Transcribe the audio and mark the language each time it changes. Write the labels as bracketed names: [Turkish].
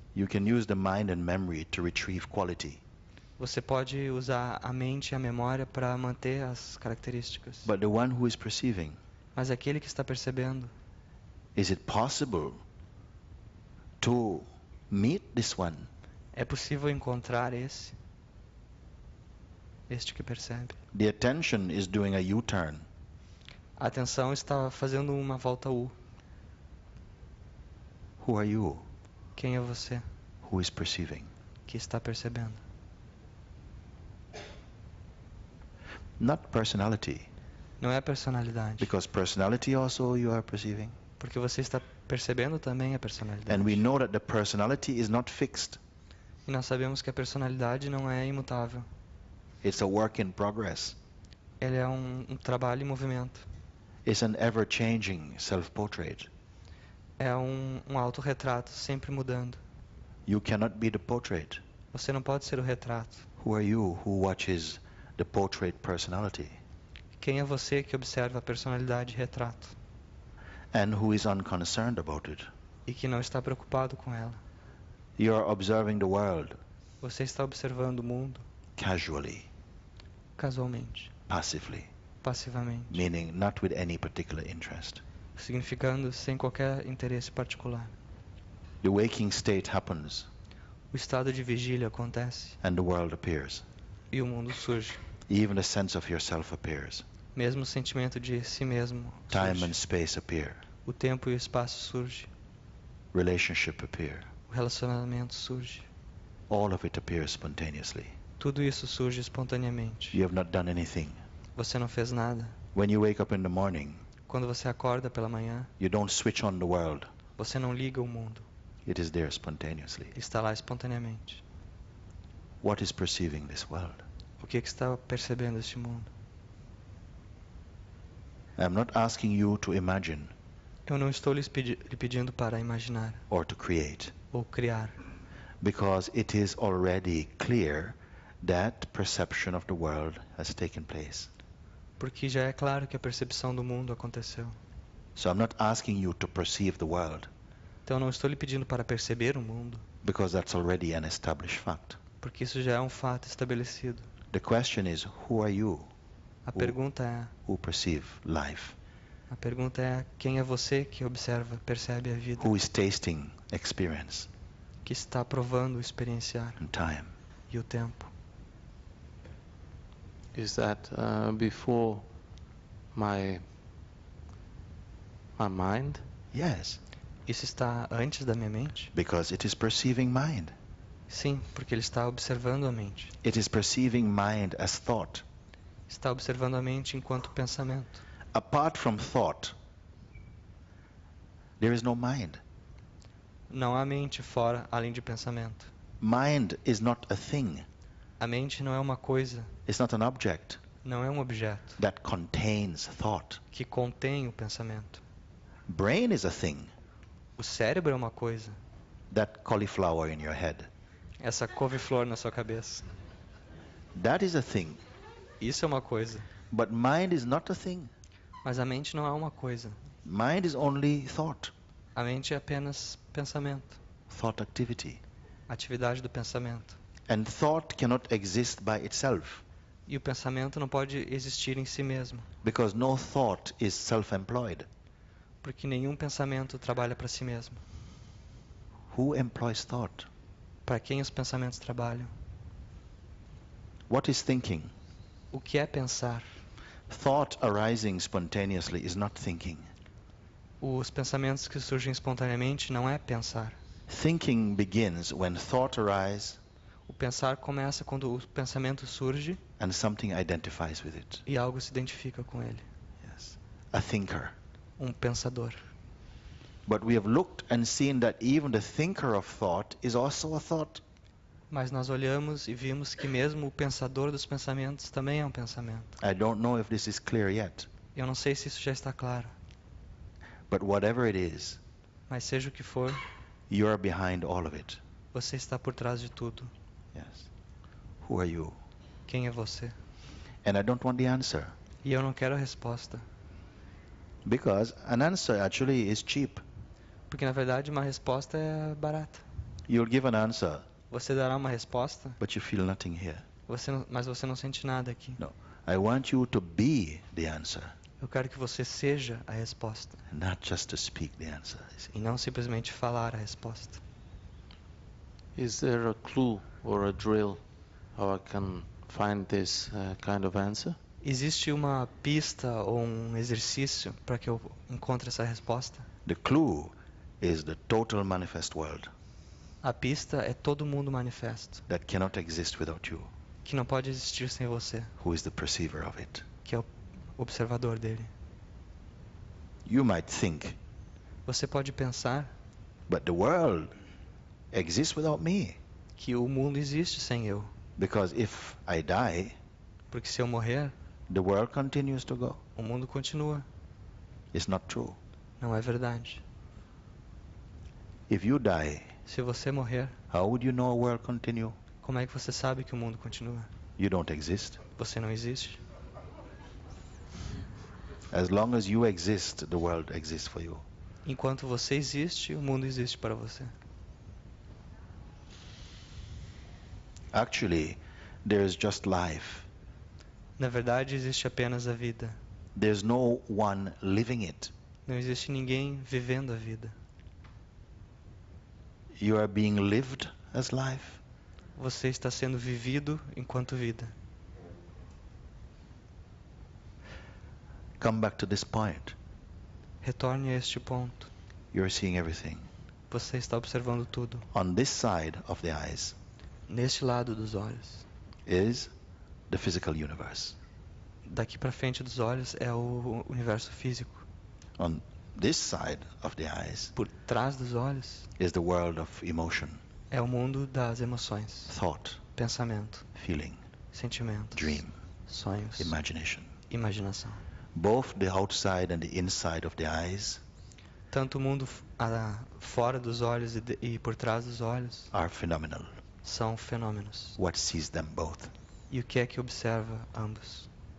[English] You can use the mind and memory to retrieve quality. [Portuguese] Você pode usar a mente e a memória para manter as características. [English] But the one who is perceiving, [Portuguese] Mas aquele que está percebendo, [English] is it possible to meet this one? [Portuguese] é possível encontrar este que percebe. [English] The attention is doing a U-turn. [Portuguese] A atenção está fazendo uma volta U. [English] Who are you [Portuguese] Quem é você [English] who is perceiving? [Portuguese] que está percebendo? [English] Not personality, [Portuguese] Não é a personalidade. [English] because personality also you are perceiving. [Portuguese] Porque você está percebendo também a personalidade. [English] And we know that the personality is not fixed. [Portuguese] E nós sabemos que a personalidade não é imutável. [English] It's a work in progress. [Portuguese] Ele é um trabalho em movimento. [English] It's an ever-changing self-portrait. [Portuguese] É um autorretrato sempre mudando. [English] You cannot be the portrait. [Portuguese] Você não pode ser o retrato. [English] Who are you who watches the portrait personality? [Portuguese] Quem é você que observa a personalidade retrato [English] And who is unconcerned about it? [Portuguese] e que não está preocupado com ela? [English] You are observing the world [Portuguese] Você está observando o mundo [English] casually, [Portuguese] casualmente, [English] passively, [Portuguese] passivamente, [English] meaning not with any particular interest. [Portuguese] significando sem qualquer interesse particular. [English] The waking state happens [Portuguese] O estado de vigília acontece [English] and the world appears. [Portuguese] e o mundo surge. [English] Even the sense of yourself appears. [Portuguese] Mesmo o sentimento de si mesmo [English] Time [Portuguese] surge. [English] and space appear. [Portuguese] O tempo e o espaço surge. [English] Relationship appear. [Portuguese] O relacionamento surge. [English] All of it appears spontaneously. [Portuguese] Tudo isso surge espontaneamente. [English] You have not done anything. [Portuguese] Você não fez nada. [English] When you wake up in the morning, [Portuguese] Quando você acorda pela manhã, [English] you don't switch on the world. [Portuguese] você não liga o mundo. [English] It is there spontaneously. [Portuguese] Está lá espontaneamente. [English] What is perceiving this world? [Portuguese] O que está percebendo este mundo? [English] I'm not asking you to imagine [Portuguese] Eu não estou lhe pedindo para imaginar [English] or to create, [Portuguese] ou criar, [English] because it is already clear that perception of the world has taken place. [Portuguese] porque já é claro que a percepção do mundo aconteceu. [English] So I'm not asking you to perceive the world, [Portuguese] Então eu não estou lhe pedindo para perceber o mundo, [English] because that's already an established fact. [Portuguese] porque isso já é um fato estabelecido. [English] The question is, who are you [Portuguese] A pergunta [English] who perceive life? [Portuguese] é quem é você que observa, percebe a vida, [English] Who is tasting experience [Portuguese] que está provando experienciar [English] and time? [Portuguese] e o tempo. [English] Is that before my mind? Yes, [Portuguese] Isso está antes da minha mente? [English] because it is perceiving mind. [Portuguese] Sim, porque ele está observando a mente. [English] It is perceiving mind as thought. [Portuguese] Está observando a mente enquanto pensamento. [English] Apart from thought, there is no mind. [Portuguese] Não há mente fora, além de pensamento. [English] Mind is not a thing. [Portuguese] A mente não é uma coisa, [English] It's not an object. [Portuguese] não é um objeto [English] that contains thought. [Portuguese] que contém o pensamento. [English] Brain is a thing, [Portuguese] O cérebro é uma coisa, [English] that cauliflower in your head. [Portuguese] essa couve-flor na sua cabeça. [English] That is a thing. [Portuguese] Isso é uma coisa, [English] But mind is not a thing. [Portuguese] mas a mente não é uma coisa. [English] Mind is only thought, [Portuguese] A mente é apenas pensamento, [English] thought activity. [Portuguese] atividade do pensamento. [English] And thought cannot exist by itself, [Portuguese] E o pensamento não pode existir em si mesmo, [English] because no thought is self-employed. [Portuguese] porque nenhum pensamento trabalha para si mesmo. [English] Who employs thought? [Portuguese] Para quem os pensamentos trabalham? [English] What is thinking? [Portuguese] O que é pensar? [English] Thought arising spontaneously is not thinking. [Portuguese] Os pensamentos que surgem espontaneamente não é pensar. [English] Thinking begins when thought arises [Portuguese] O pensar começa quando o pensamento surge [English] and something identifies with it. [Portuguese] e algo se identifica com ele. [English] Yes. A thinker. [Portuguese] Pensador. [English] But we have looked and seen that even the thinker of thought is also a thought. [Portuguese] Mas nós olhamos e vimos que mesmo o pensador dos pensamentos também é um pensamento. [English] I don't know if this is clear yet, [Portuguese] Eu não sei se isso já está claro, [English] but whatever it is, [Portuguese] mas seja o que for, [English] you are behind all of it. [Portuguese] você está por trás de tudo. [English] Yes. Who are you? [Portuguese] Quem é você? [English] And I don't want the answer, [Portuguese] E eu não quero a resposta, [English] because an answer actually is cheap. [Portuguese] porque na verdade uma resposta é barata. [English] You'll give an answer, [Portuguese] Você dará uma resposta, [English] but you feel nothing here. [Portuguese] mas você não sente nada aqui. [English] No, I want you to be the answer, [Portuguese] Eu quero que você seja a resposta, [English] not just to speak the answer. You see. [Portuguese] e não simplesmente falar a resposta. [English] Is there a clue or a drill how I can find this kind of answer? [Portuguese] Existe uma pista ou um exercício para que eu encontre essa resposta? [English] The clue is the total manifest world [Portuguese] A pista é todo mundo manifesto, [English] that cannot exist without you, [Portuguese] que não pode existir sem você, [English] who is the perceiver of it. [Portuguese] que é o observador dele. [English] You might think, [Portuguese] Você pode pensar [English] but the world exists without me, [Portuguese] que o mundo existe sem eu, [English] because if I die, [Portuguese] porque se eu morrer, [English] the world continues to go. [Portuguese] o mundo continua. [English] It's not true. [Portuguese] Não é verdade. [English] If you die, [Portuguese] Se você morrer, [English] how would you know a world continue? [Portuguese] como é que você sabe que o mundo continua? [English] You don't exist. [Portuguese] Você não existe. [English] As long as you exist, the world exists for you. [Portuguese] Enquanto você existe, o mundo existe para você. [English] Actually, there's just life. [Portuguese] Na verdade, existe apenas a vida. [English] There's no one living it. [Portuguese] Não existe ninguém vivendo a vida. [English] You are being lived as life. [Portuguese] Você está sendo vivido enquanto vida. [English] Come back to this point. [Portuguese] Retorne a este ponto. [English] You're seeing everything. [Portuguese] Você está observando tudo. [English] On this side of the eyes [Portuguese] Neste lado dos olhos. [English] is the physical universe. [Portuguese] Daqui para frente dos olhos é o universo físico. [English] On this side of the eyes [Portuguese] Por trás dos olhos [English] is the world of emotion, [Portuguese] é o mundo das emoções, [English] thought, [Portuguese] pensamento, [English] feeling, [Portuguese] sentimentos, [English] dream, [Portuguese] sonhos, [English] imagination. [Portuguese] imaginação. [English] Both the outside and the inside of the eyes [Portuguese] Tanto o mundo fora dos olhos e por trás dos olhos [English] are phenomenal. [Portuguese] são fenômenos. [English] What sees them both? [Portuguese] E o que é que observa ambos?